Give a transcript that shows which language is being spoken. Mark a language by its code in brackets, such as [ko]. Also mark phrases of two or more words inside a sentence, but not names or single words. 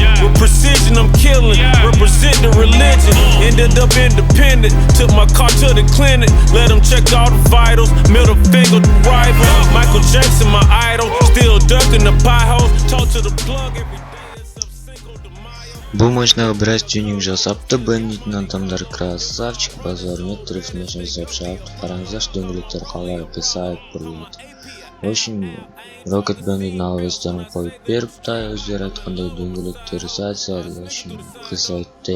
[en] With precision I'm killing, represent the religion. Ended up independent, took my car to the clinic. Let them check all the vitals, middle finger to rival. Michael Jackson my idol, still ducking the potholes. Talk to the plug every day, it's up Cinco de Mayo. [kk] Бұл машинаға біраз тюнинг жасапты. Беннидің адамдары красавчик, базармен дрифт машина жасап шығарыпты. Қараңыздаршы, дөңгелектер қалай қисайып бұрылды. [ru] В общем, [kk] Rocket Benniдің адрестерін қойып беріпті, өздері айтқандай дөңгелектері сәл, [ru] в общем, [kk] қисайтты.